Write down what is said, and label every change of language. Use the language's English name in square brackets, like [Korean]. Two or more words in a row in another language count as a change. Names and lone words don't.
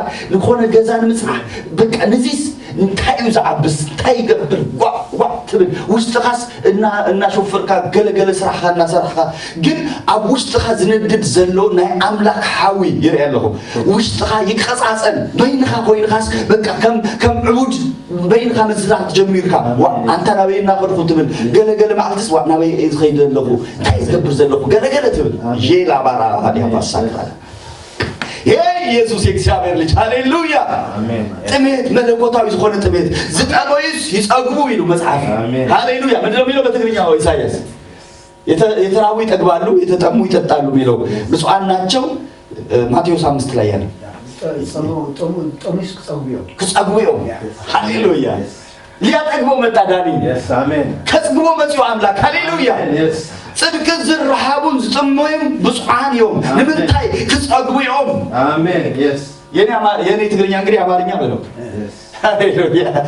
[Tigrinya] ንኾነ ገዛ ንምፅናሕ በቃ ንዚስ እንታይ እዩ ዝዓብስ እንታይ ይገብር ጓ ትብል ውስጥኻስ እና ሾፈርካ ገለገለ ስራሕካ ሰራሕካ ግን ኣብ ውሽጥኻ ዝነድድ ዘሎ ናይ ኣምላኽ ሓዊ ይርአ ኣለኹ ውሽጥኻ ይቀጻጸል በይንኻ ኮይንኻስ በቃ ከም ዕቡድ በይንኻ መዝራት ጀሚርካ አንተ ናበይና ኸድኩ ትብል ገለገለ ማዕልትስ ናበይ ዝኸይድ ኣለኹ እንታይ ዝገብር ዘለኹ ገለገለ ትብል ጄላ ባራ ሃዲያ ባሳካ [Amharic] ኢየሱስ የእግዚአብሔር ልጅ ሃሌሉያ አሜን [Tigrinya] ጥሜት መለኮታዊ ዝኾነ ጥሜት ዝጠበይስ ይጸግቡ ይሉ መጽሐፍ [Amharic] ሃሌሉያ ምንድነው የሚለው በትግርኛው ኢሳይያስ የተራቡ ይጠግባሉ የተጠሙ ይጠጣሉ የሚለው ብፁዓን ናቸው ማቴዎስ 5 ላይ ያለው ከጸግቡ ሃሌሉያ ሊያጠግበው መጣ ዳኒ አሜን ከጸግቡ መጥቶ አምላክ ሃሌሉያ [Tigrinya] ጽድቅ ዝርሃቡን ዝጥሞይም ብፁዓን [Amharic] ይሁን ንምንታይ ከጸግቡ ይሁን አሜን የኔ ትግርኛ እንግዲህ አማርኛ በለው ሃሌሉያ